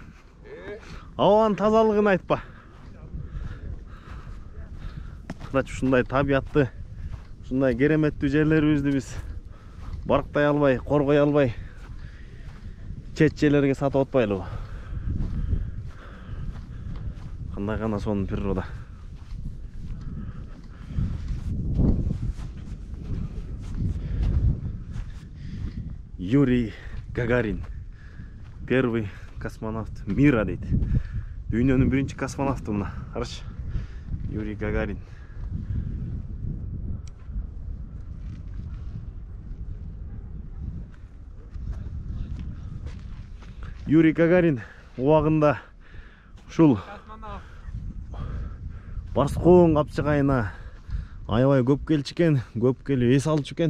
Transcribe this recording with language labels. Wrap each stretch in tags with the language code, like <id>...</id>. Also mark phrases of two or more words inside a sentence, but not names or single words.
<ky>Абанын тазалыгын айтпа. Кыраач ушундай табиятты, ушундай кереметтүү жерлерибизди биз барктай албай, коргой албай, чет-желерге сатып атпайлыбы? Кандай гана сонун природа. Yuriy Gagarin.</ky> <ru>Первый космонавт мира дейт.</ru> <ky>Дүйнөнүн биринчи космонавту мына. Карач. Yuriy Gagarin. Yuriy Gagarin убагында ушул Барскоон капчыгайына аябай көп келчү экен, көп келип эс алчу экен.</ky>